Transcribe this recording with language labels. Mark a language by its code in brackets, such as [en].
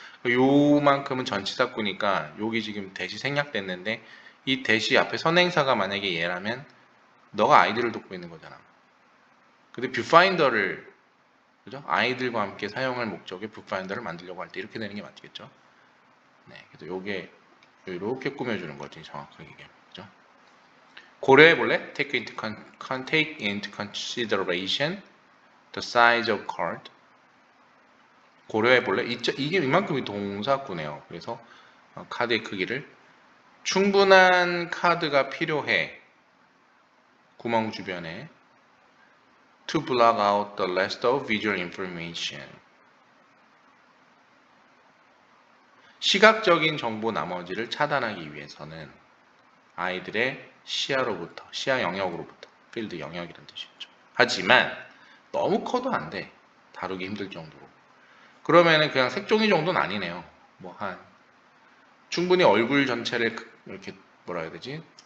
[ko] 요만큼은 전치사구니까 여기 지금 대시 생략됐는데 이 대시 앞에 선행사가 만약에 얘라면 너가 아이들을 돕고 있는 거잖아. 근데 뷰파인더를 그죠? 아이들과 함께 사용할 목적의 뷰파인더를 만들려고 할 때 이렇게 되는 게 맞겠죠? 네, 그래서 요게 이렇게 꾸며주는 거지 정확하게 얘기하면. 그죠? 고려해 볼래? [en] Take into consideration the size of card. [ko] 고려해 볼래? 이게 이만큼이 동사구네요. 그래서 카드의 크기를 충분한 카드가 필요해. 구멍 주변에 [en] to block out the rest of visual information. [ko] 시각적인 정보 나머지를 차단하기 위해서는 아이들의 시야로부터, 시야 영역으로부터, 필드 영역이라는 뜻이죠. 하지만 너무 커도 안 돼. 다루기 힘들 정도로. 그러면은 그냥 색종이 정도는 아니네요. 뭐 충분히 얼굴 전체를 이렇게 뭐라 해야 되지?